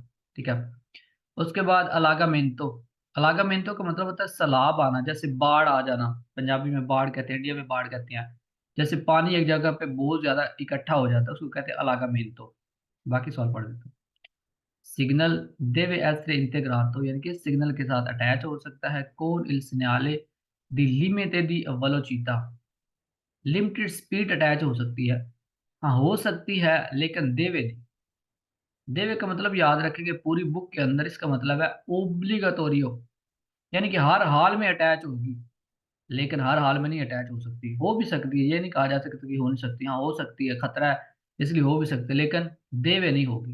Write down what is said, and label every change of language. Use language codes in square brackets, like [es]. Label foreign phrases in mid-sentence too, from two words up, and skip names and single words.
[ur] ٹھیک ہے. اس کے بعد الاگامینتو، الاگامینتو کا مطلب ہوتا ہے سیلاب آنا، جیسے باڑھ آ جانا، پنجابی میں باڑھ کہتے ہیں، انڈیا میں باڑھ کہتے ہیں. جیسے پانی ایک جگہ پہ بہت زیادہ اکٹھا ہو جاتا ہے اس کو کہتے ہیں الاگامینتو. باقی سوال پڑھ دیتا ہوں۔ سگنل [it] deve essere integrato, [ur] یعنی کہ سگنل کے ساتھ اٹیچ ہو سکتا ہے, [it] con il segnale di limite di velocità, [en] limited speed [ur] اٹیچ ہو سکتی ہے. ہاں ہو سکتی ہے، لیکن دیوے نہیں۔ دیوے کا مطلب یاد رکھیں گے پوری بک کے اندر، اس کا مطلب ہے اوبلیگاٹوریو، یعنی کہ ہر حال میں اٹیچ ہوگی، لیکن ہر حال میں نہیں اٹیچ ہو سکتی، ہو بھی سکتی ہے، یہ نہیں کہا جا سکتا کہ ہو نہیں سکتی، ہاں ہو سکتی ہے، خطرہ ہے اس لیے ہو بھی سکتی ہے، لیکن دیوے نہیں ہوگی.